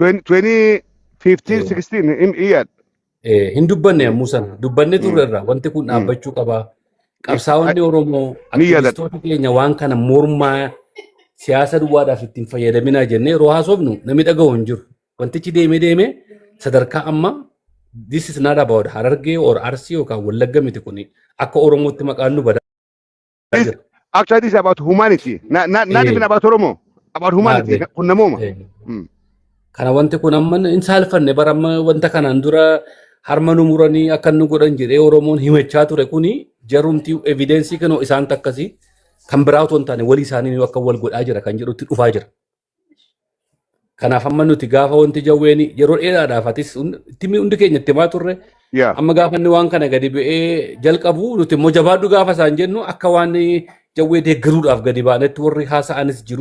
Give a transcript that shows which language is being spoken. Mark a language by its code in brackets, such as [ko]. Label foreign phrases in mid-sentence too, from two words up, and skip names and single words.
[om] 2015-16 iyyaadha. Hin dubbanne yommuu sana dubbanne turre irraa wanti kun dhaabbachuu qaba. Qabsaa'onni Oromoo aktivistoota keenya waan kana mormaa siyaasa duwwaadhaaf ittiin fayyadaminaa jennee yeroo haasofnu namni dhaga'u hin jiru. Wantichi deemee sadarkaa amma [en] this is not about Harargee or Arsii [om] yookaan Wallagga miti kuni akka Oromootti maqaan nu badaa jira. [en] Actually, this is about humanity. Not even about Oromo. About humanity. [om] Kun namooma. Kana wanti kun amma hin saalfanne bara amma wanta kanaan dura harma nu muranii akka nu godhan jedhee Oromoon himachaa ture kuni jarumti evidensii kan isaan takkasii kan biraa otoo hin taane walii isaanii akka wal godhaa jira kan jedhutti dhufaa jira. Kanaaf amma nuti gaafa wanti jawweeni yeroo dheeraadhaaf atis hundi keenya itti himaa turre amma gaafa inni waan kana gadi bu'ee jalqabu nuti immoo jabaadhu gaafa isaan jennu akka waan jawwee deeggaruudhaaf gadi baanetti warri haasa'anis jiru.